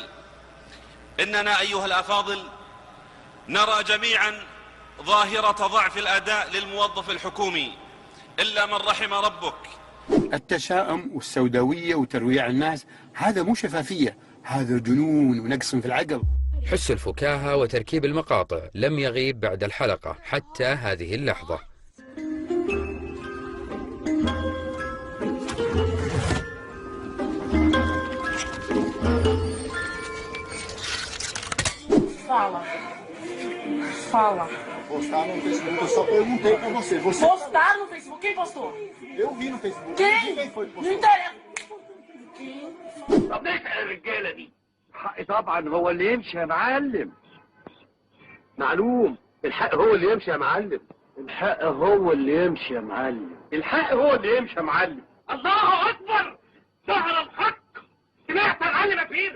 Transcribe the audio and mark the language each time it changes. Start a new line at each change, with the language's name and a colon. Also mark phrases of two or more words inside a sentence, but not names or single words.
Arabic: إننا أيها الأفاضل نرى جميعا ظاهرة ضعف الأداء للموظف الحكومي إلا من رحم ربك. التشاؤم والسوداوية وترويع الناس هذا مو شفافية، هذا جنون ونقص في العقل. حس الفكاهة وتركيب المقاطع لم يغيب بعد الحلقة حتى هذه اللحظة.
Portuguese: Fala. Postar no Facebook, eu só perguntei pra você. Postar no Facebook? Quem postou? Eu vi no Facebook. Quem foi que postou? Não interessa.
Arabic: طب نسأل الرجالة دي. الحق طبعا هو اللي يمشي يا معلم. معلوم. الحق هو اللي يمشي يا معلم. الحق هو اللي يمشي يا معلم. الحق هو اللي يمشي يا معلم. الله أكبر. ظهر الحق. سمعت يا معلم أكيد؟